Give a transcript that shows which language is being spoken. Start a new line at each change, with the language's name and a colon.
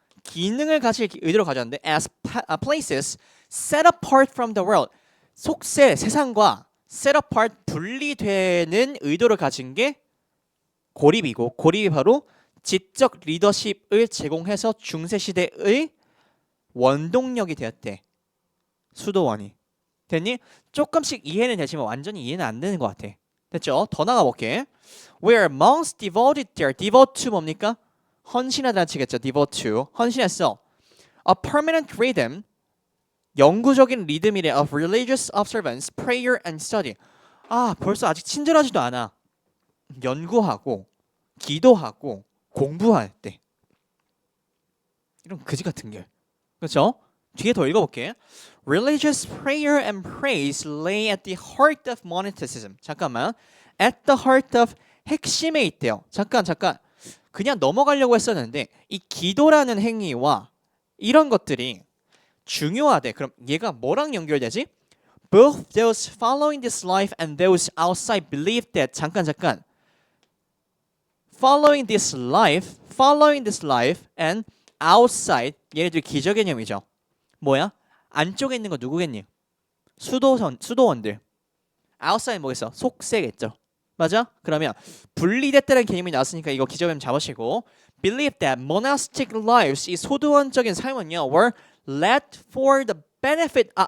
Korean: 기능을 가질 의도를 가졌는데
English: as places set apart from the world.
Korean: 속세 세상과 set apart 분리되는 의도를 가진 게 고립이고, 고립이 바로 지적 리더십을 제공해서 중세 시대의 원동력이 되었대. 수도원이. 됐니? 조금씩 이해는 되지만 완전히 이해는 안 되는 것 같아. 됐죠? 더 나가볼게.
English: Where monks devoted their devote to
Korean: 뭡니까? 헌신하다는 뜻이겠죠. devote to. 헌신했어.
English: A permanent rhythm.
Korean: 영구적인 리듬이래.
English: of religious observance, prayer and study.
Korean: 벌써 아직 친절하지도 않아. 연구하고 기도하고 공부할 때. 이런 그지 같은 게. 그렇죠? 뒤에 더 읽어볼게.
English: Religious prayer and praise lay at the heart of monasticism.
Korean: 잠깐만.
English: At the heart of
Korean: 핵심에 있대요. 잠깐. 그냥 넘어가려고 했었는데 이 기도라는 행위와 이런 것들이 중요하대. 그럼 얘가 뭐랑 연결되지?
English: Both those following this life and those outside believe that.
Korean: 잠깐.
English: Following this life and outside.
Korean: 얘네들 기저 개념이죠. 뭐야? 안쪽에 있는 거 누구겠니? 수도원들. outside 뭐겠어? 속세겠죠. 맞아? 그러면 분리됐다는 개념이 나왔으니까 이거 기저개념 잡으시고,
English: believe that monastic lives,
Korean: 이 소도원적인 삶은요,
English: were led for the benefit.